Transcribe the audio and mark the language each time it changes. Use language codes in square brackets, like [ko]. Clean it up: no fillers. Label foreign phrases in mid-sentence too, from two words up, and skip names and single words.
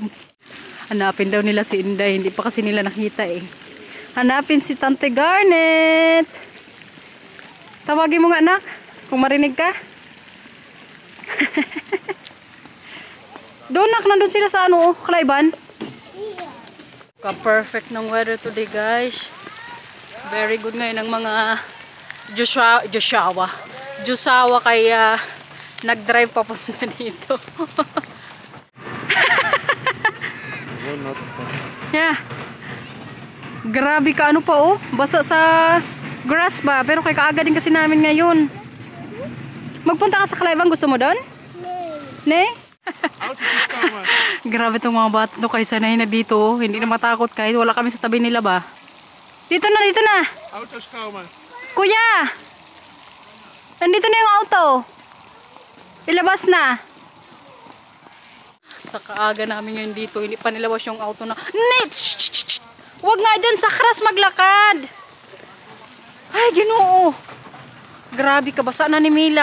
[tl] Hanapin daw nila si Inday. Hindi pa kasi nila nakita eh. Hanapin si Tante Garnet. Tawagin mo nga anak. Kung marinig ka. Doon nak, nandun sila sa ano, Kalaiban. Ka-perfect ng [en] weather today guys. Very good [tl] ngayon ng mga Joshua kaya nag-drive papunta dito. Yeah. Grabe ka ano pa oh. Basa sa grass ba? Pero kay kaaga din kasi namin ngayon. Magpunta ka sa Kalaiban, gusto mo doon? Ne? Grabe itong mga bata to, kaysa na dito. Hindi na matakot kahit wala kami sa tabi nila ba. Dito na, dito na. [nl] Auto's komen. [tl] Kuya! Nandito na yung auto. Ilabas na. Sa kaaga namin yun dito, hindi pa nilabas yung auto na. Huwag nga dyan sa kras maglakad. [ceb] Ay, Ginoo. Grabe ka, basa na ni Mila.